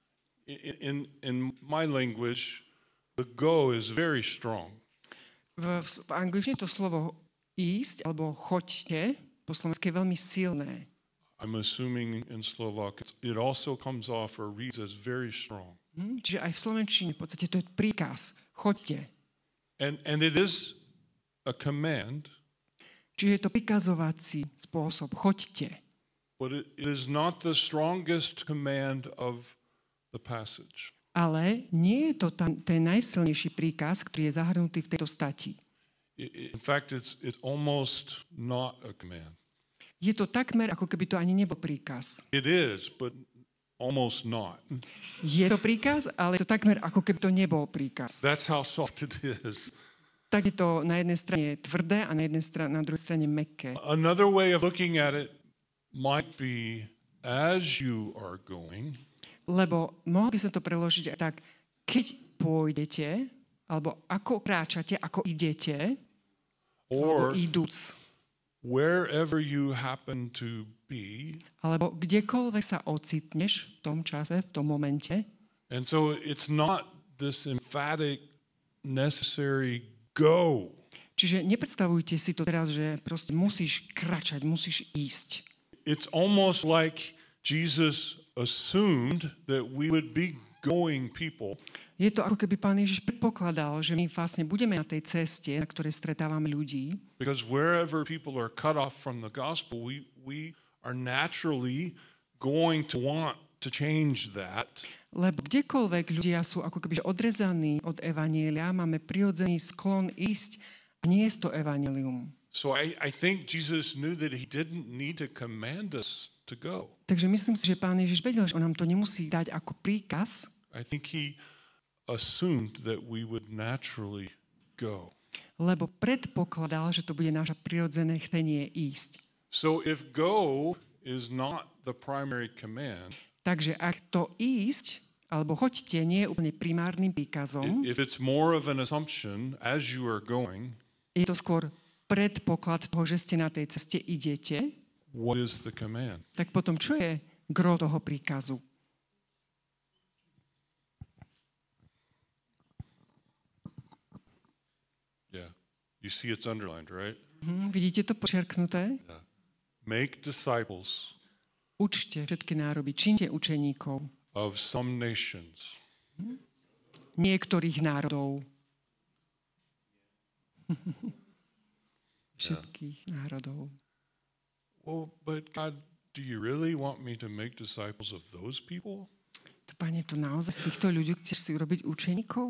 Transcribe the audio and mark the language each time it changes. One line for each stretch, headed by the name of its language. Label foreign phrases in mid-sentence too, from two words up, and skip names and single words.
English: In my language, the go is very strong.
Slovak: V angličtine to slovo ísť alebo choďte po slovensky je veľmi silné.
English: I'm assuming in Slovak it also comes off or reads as very strong.
Slovak: Čiže aj v slovenčine v podstate to je príkaz. Choďte.
English: And it is a command.
Slovak: Čiže je to prikazovací spôsob. Choďte.
English: But it is not the strongest command of the passage.
Slovak: Ale nie je to ten najsilnejší príkaz, ktorý je zahrnutý v tejto stati.
English: In fact, it's almost not a command.
Slovak: Je to takmer, ako keby to ani nebol príkaz.
English: It is, but almost not.
Slovak: Je to príkaz, ale je to takmer, ako keby to nebol príkaz.
English: That's how soft it is.
Slovak: Tak je to na jednej strane tvrdé a na druhej strane mäkké.
English: Another way of looking at it might be as you are going.
Slovak: Lebo mohol by sa to preložiť aj tak, keď pôjdete, alebo ako kráčate, ako idete, alebo
English: Or
Slovak: idúc,
English: wherever you happen to be.
Slovak: alebo kdekoľvek sa ocitneš v tom čase, v tom momente.
English: And so it's not this emphatic, necessary go.
Slovak: Čiže nepredstavujte si to teraz, že proste musíš kráčať, musíš ísť.
English: It's almost like Jesus assumed that we would be going people.
Slovak: Je to ako keby Pán Ježiš predpokladal, že my vlastne budeme na tej ceste, na ktorej stretávame ľudí.
English: Because wherever people are cut off from the gospel, we are naturally going to want to change that.
Slovak: Lebo kdekoľvek ľudia sú ako keby odrezaní od evanjelia, máme prirodzený sklon ísť a nie je to evanjelium.
English: So I think Jesus knew that he didn't need to command us to go.
Slovak: Takže myslím si, že Pán Ježiš vedel, že on nám to nemusí dať ako príkaz.
English: I think he assumed that we would naturally go.
Slovak: Lebo predpokladal, že to bude naše prirodzené chtenie ísť.
English: So if go is not the primary command,
Slovak: Takže ak to ísť, alebo choďte, nie je úplne primárnym príkazom,
English: if it's more of an assumption as you are going,
Slovak: je to skôr predpoklad toho, že ste na tej ceste idete,
English: what is the command?
Slovak: tak potom čo je gro toho príkazu?
English: Yeah. You see it's underlined, right?
Slovak: Vidíte to počiarknuté?
English: Yeah. Make disciples
Slovak: Učte všetky nároby, čínte učeníkov
English: of some nations.
Slovak: niektorých národov. Všetkých národov.
English: Well, but God, do you really want me to make disciples of those people?
Slovak: To, Pane, to naozaj z týchto ľudí chceš si urobiť učeníkov?